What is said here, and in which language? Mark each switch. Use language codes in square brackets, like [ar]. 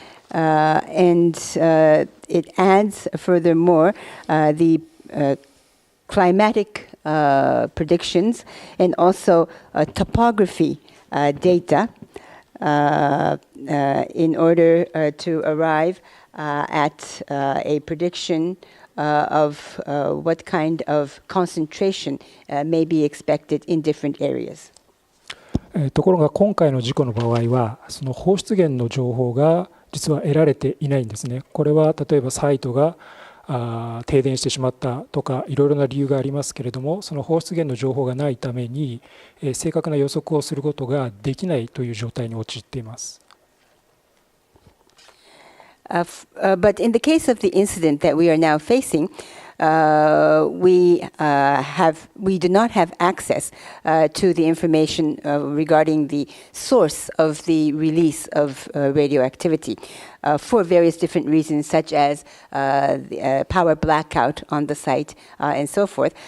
[en] And it adds, furthermore, the climatic predictions and also topography data in order to arrive at a prediction of what kind of concentration may be expected in different areas. [ja] ところが今回の事故の場合はその放出源の情報が実は得られていないんですね。これは例えばサイトが停電してしまったとかいろいろな理由がありますけれども、その放出源の情報がないために正確な予測をすることができないという状態に陥っています。 [en] But in the case of the incident that we are now facing, we do not have access to the information regarding the source of the release of radioactivity for various different reasons, such as power blackout on the site and so forth.